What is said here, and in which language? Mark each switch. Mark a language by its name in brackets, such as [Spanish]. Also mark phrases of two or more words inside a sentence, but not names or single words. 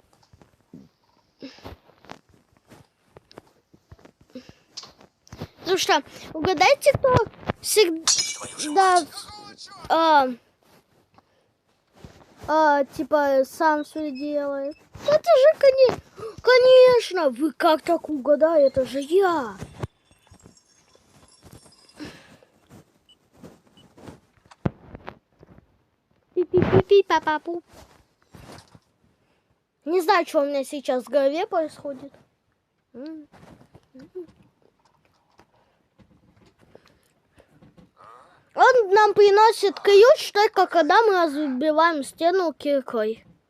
[Russian] Потому что, угадайте, кто всегда типа сам все делает. Это же, конечно, вы как так угадали, это же я. Пи-пи-пи-пи-па-па-пу. Не знаю, что у меня сейчас в голове происходит. Он нам приносит ключ только когда мы разбиваем стену киркой.